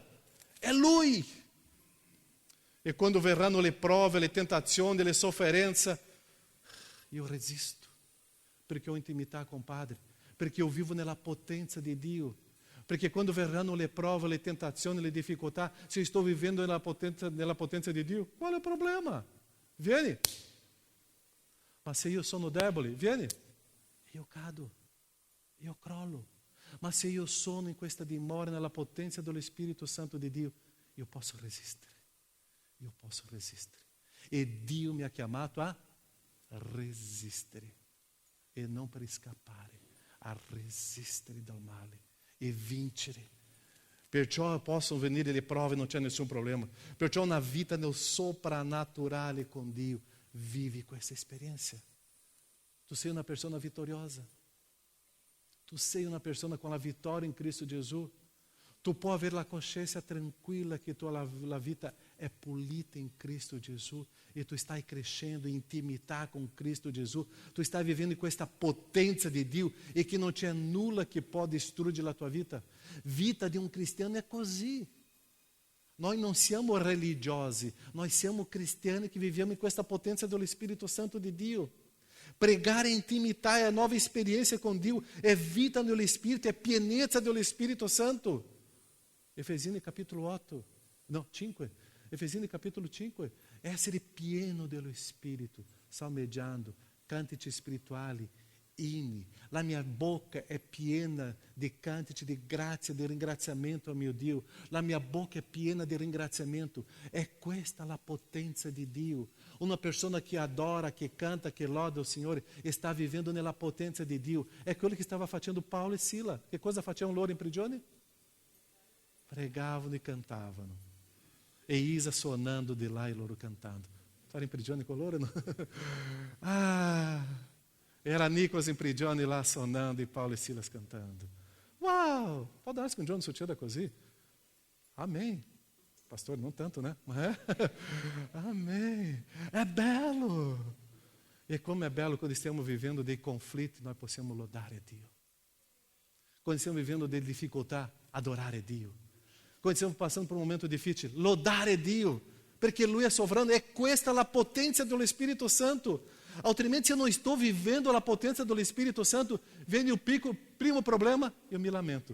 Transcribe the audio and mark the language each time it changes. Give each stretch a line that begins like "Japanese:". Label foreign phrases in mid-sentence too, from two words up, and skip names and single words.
Italian: È Lui. E quando verranno le prove, le tentazioni, le sofferenze, io resisto, perché ho intimità con Padre, perché io vivo nella potenza di Dio. Perché quando verranno le prove, le tentazioni, le difficoltà,
Portuguese: se eu estou vivendo
Italian: nella potenza di Dio, qual è il problema? Vieni. Ma se io sono debole, vieni. Io cado, io crollo. Ma se io sono in questa dimora, nella potenza dello Spirito Santo di Dio, io posso resistere. Io posso resistere. E Dio mi ha chiamato a resistere. E non per scappare, a resistere dal male e vincere. Perciò possono venire le prove, non c'è nessun problema. Perciò una vita nel soprannaturale con Dio, vivi questa esperienza. Tu sei una persona vitoriosa. Tu sei una persona
Portuguese: com a vitória em Cristo Jesus.
Italian: Tu puoi avere la coscienza tranquilla che tua vita è pulita in Cristo Gesù e tu stai crescendo in intimità con Cristo Gesù. Tu stai vivendo questa potenza di Dio e che non c'è nulla che può distruggere la tua vita. Vita di un cristiano è così. Noi non siamo religiosi, noi siamo cristiani che viviamo in questa potenza dello Spirito Santo di Dio. Pregare intimità è nuova
Portuguese: esperiência com
Italian: Dio,
Portuguese: é vida no Espírito, é
Italian: pienezza dello Spirito Santo.
Portuguese: Efesini capítulo 8, não, 5,
Italian: Efesini capítulo 5, essere pieno dello Spirito, salmeggiando, cantici spirituali, inni. La mia bocca è piena di cantici di grazia, di ringraziamento a mio Dio. La mia bocca è piena di ringraziamento. È questa la potenza di Dio. Una persona che adora, che canta, che loda o Signore, sta vivendo nella potenza di Dio. È quello che stava facendo Paulo e Sila. Che cosa facevano loro in prigione? Pregavano e cantavano. E Isa suonando di là e loro cantando. Stare in prigione con loro? No? Era Nicolas in prigione là suonando e Paulo e Silas cantando. Uau! Può darsi che un giorno succeda così?
Portuguese: Amém. Pastor, não tanto, né? Amém. É bello. E como é
Italian: bello quando stiamo vivendo dei conflitti, nós possiamo lodare Dio. Quando stiamo vivendo delle difficoltà, adorare Dio. Quando stiamo
Portuguese: passando por um momento
Italian: difficile, lodare Dio. Perché Lui è sovrano. È questa la potenza dello Spirito Santo. Altrimenti,
Portuguese: se eu não estou vivendo a potência do Espírito Santo, vem o primo problema, eu me lamento.